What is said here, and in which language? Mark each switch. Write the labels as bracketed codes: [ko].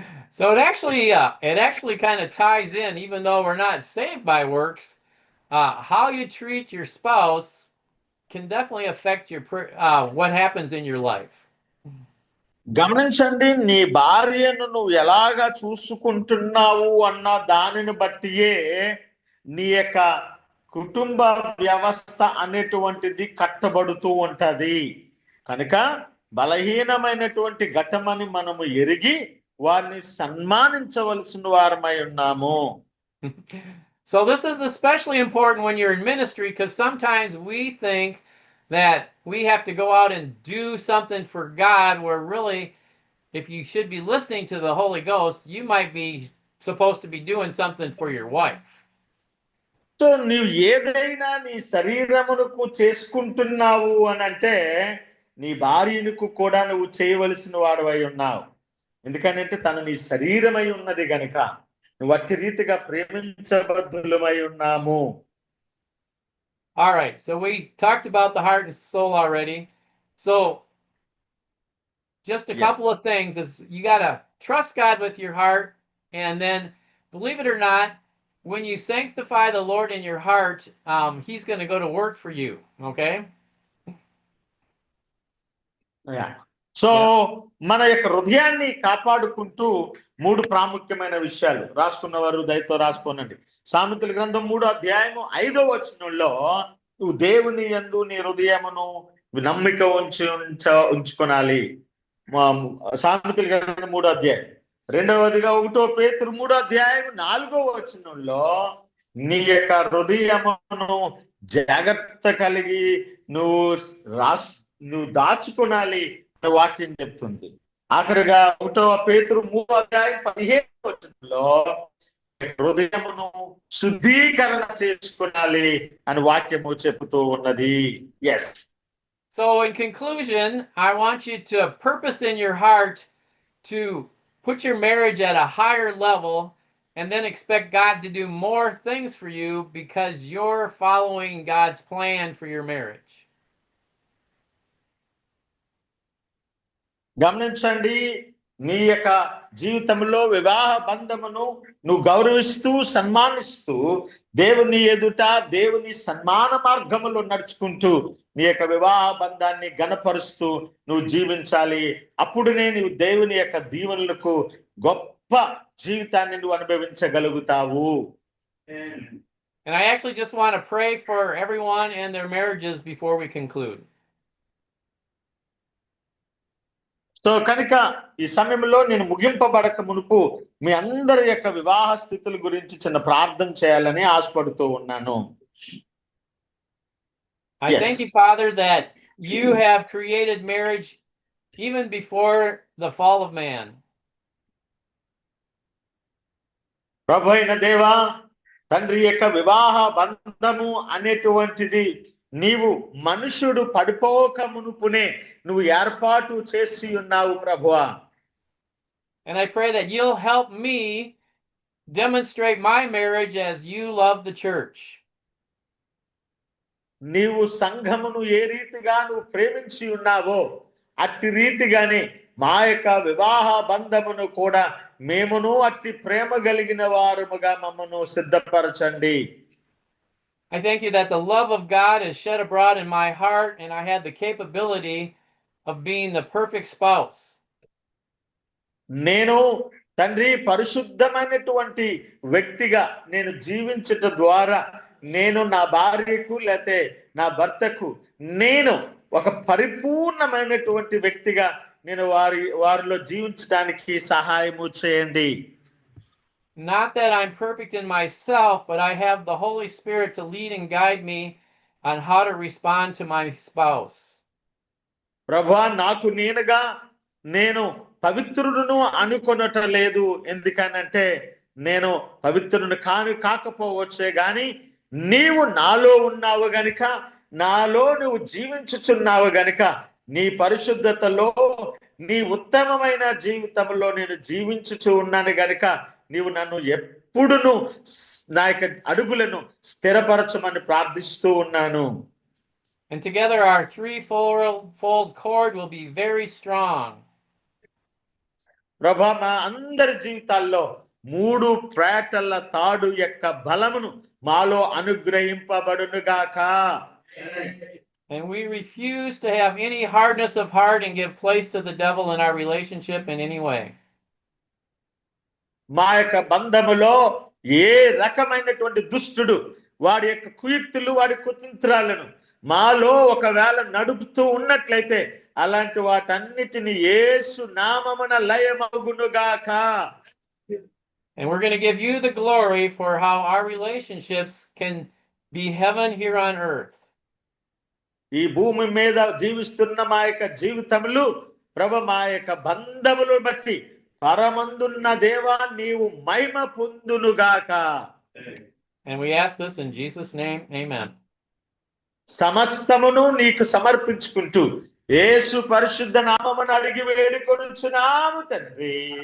[en] So it actually kind of ties in, even though we're not saved by works. How you treat your spouse can definitely affect your what happens in your life. [te] గమనించండి, నీ భార్యను నువ్వు ఎలాగా చూసుకుంటున్నావు అన్న దానిని బట్టియే నీ యొక్క కుటుంబ వ్యవస్థ అనేటువంటిది కట్టబడుతూ ఉంటది. కనుక బలహీనమైనటువంటి ఘటమని మనము ఎరిగి వారిని సన్మానించవలసిన వారమై ఉన్నాము. [en] So this is especially important when you're in ministry, because sometimes we think that we have to go out and do something for God, where really, if you should be listening to the Holy Ghost, you might be supposed to be doing something for your wife. [te] So నీవు ఏదైనా నీ శరీరమునకు చేసుకుంటున్నావు అని అంటే నీ భార్యకు కూడా నువ్వు చేయవలసిన వాడవై ఉన్నావు. ఎందుకంటే తను నీ శరీరమై ఉన్నది గనుక నువ్వు అట్టి రీతిగా ప్రేమించబద్ధులమై ఉన్నాము. [en] All right, so we talked about the heart and soul already. So just a couple of things is you got to trust God with your heart, and then believe it or not, when you sanctify the Lord in your heart, he's going to go to work for you, okay? [te] So మన యొక్క హృదయాన్ని కాపాడుకుంటూ 3 ప్రాముఖ్యమైన విషయాలు రాసుకున్నవారు దయతో రాసుకోనండి. సామెతల గ్రంథం 3వ అధ్యాయము 5వ వచనంలో నువ్వు దేవుని యందు నీ హృదయమును నమ్మిక ఉంచుకోనాలి. సామెతల గ్రంథం 3వ అధ్యాయం. రెండవదిగా 1వ పేతురు 3వ అధ్యాయం 4వ వచనంలో నీ యొక్క హృదయమును జాగ్రత్త కలిగి నువ్వు దాచుకోనాలి వాక్యం చెప్తుంది. ఆఖరిగా 1వ పేతురు 3వ అధ్యాయం 15వ వచనంలో హృదయమును శుద్ధీకరణ చేసుకోవాలి అని వాక్యము చెబుతూ ఉన్నది. [en] Yes. So in conclusion, I want you to purpose in your heart to put your marriage at a higher level, and then expect God to do more things for you because you're following God's plan for your marriage. [te] గమనించండి, నీ యొక్క జీవితంలో వివాహ బంధమును నువ్వు గౌరవిస్తూ సన్మానిస్తూ దేవుని ఎదుట దేవుని సన్మాన మార్గములో నడుచుకుంటూ నీ యొక్క వివాహ బంధాన్ని ఘనపరుస్తూ నువ్వు జీవించాలి. అప్పుడునే నువ్వు దేవుని యొక్క దీవెనలకు గొప్ప జీవితాన్ని నువ్వు అనుభవించగలుగుతావు. [en] And I actually just want to pray for everyone and their marriages before we conclude. [te] So కనుక ఈ సమయంలో నేను ముగింపబడక మునుపు మీ అందరి యొక్క వివాహ స్థితుల గురించి చిన్న ప్రార్థన చేయాలని ఆశపడుతూ ఉన్నాను. [en] I thank you, Father, that you have created marriage even before the fall of man. [te] ప్రభు అయిన దేవా, తండ్రి యొక్క వివాహ బంధము అనేటువంటిది నీవు మనుషుడు పడిపోక మునుపునే నువ్వు ఏర్పాటు చేసి ఉన్నావు ప్రభువా. [en] And I pray that you'll help me demonstrate my marriage as you love the church. [te] నీవు సంఘమును ఏ రీతిగా నువ్వు ప్రేమించి ఉన్నావో అట్టి రీతిగానే మా యొక్క వివాహ బంధమును కూడా మేమును అట్టి ప్రేమ కలిగిన వారముగా మమ్మను సిద్ధపరచండి. [en] I thank you that the love of God is shed abroad in my heart, and I have the capability of being the perfect spouse. [te] నేను తండ్రి పరిశుద్ధమైనటువంటి వ్యక్తిగా నేను జీవించట ద్వారా నేను నా భార్యకు లేతే నా భర్తకు నేను ఒక పరిపూర్ణమైనటువంటి వ్యక్తిగా నేను వారిలో జీవించడానికి సహాయము చేయండి. [en] Not that I'm perfect in myself, but I have the Holy Spirit to lead and guide me on how to respond to my spouse. [te] ప్రభువా, నాకు నేనుగా నేను పవిత్రుడును అనుకొనట లేదు. ఎందుకనంటే నేను పవిత్రుడు కాకపోవచ్చే గాని నీవు నాలో ఉన్నావు గనుక, నాలో నువ్వు జీవించుచున్నావు గనుక, నీ పరిశుద్ధతలో నీ ఉత్తమమైన జీవితంలో నేను జీవించుచు ఉన్నాను గనుక నీవు నన్ను ఎప్పుడును నా యొక్క అడుగులను స్థిరపరచమని ప్రార్థిస్తూ ఉన్నాను. [en] And together our threefold cord will be very strong. [te] ప్రభా, మా అందరి జీవితాల్లో 3 ప్రేటల తాడు యొక్క బలమును మాలో అనుగ్రహింపబడునుగాక. [en] And we refuse to have any hardness of heart and give place to the devil in our relationship in any way. [te] మా యొక్క బంధములో ఏ రకమైనటువంటి దుష్టుడు వాడి యొక్క కుయుక్తులు వాడి కుతంత్రాలను మాలో ఒకవేళ నడుపుతూ ఉన్నట్లయితే అలాంటి వాటన్నిటిని యేసు నామమున లయమగునుగాక. [en] And we're going to give you the glory for how our relationships can be heaven here on earth. [te] ఈ భూమి మీద జీవిస్తున్న మా యొక్క జీవితములు ప్రభు మా యొక్క బంధములు బట్టి పరమందున్న దేవా నీవు మహిమ పొందునుగాక. [en] And we ask this in Jesus' name, amen. [te] సమస్తమును నీకు సమర్పించుకుంటూ యేసు పరిశుద్ధ నామమున అడిగి వేడుకొనుచున్నాము తండ్రి.